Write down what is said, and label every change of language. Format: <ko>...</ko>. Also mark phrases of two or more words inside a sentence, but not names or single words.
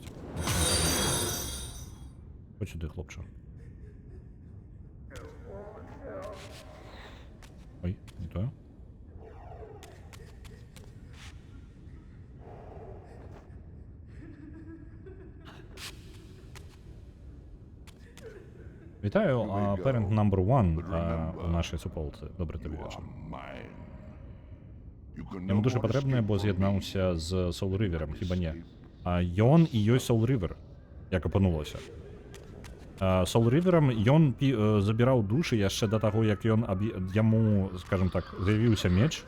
<be>Хоць сюды, хлопча. Ой, не тое. Вітаю,</be> <en>parent number</en> <be>1 у нашай суполцы.</be> <uk>Добрый тобі вечар.</uk> <be>Яму душы патрэбныя, бо з'яднаўся з Soul River'ам, хіба не? Ён і ёсць Soul River, як апынулася. Soul River'ам ён забіраў душы яшчэ да таго, як ён яму, скажем так, з'явіўся меч.</be>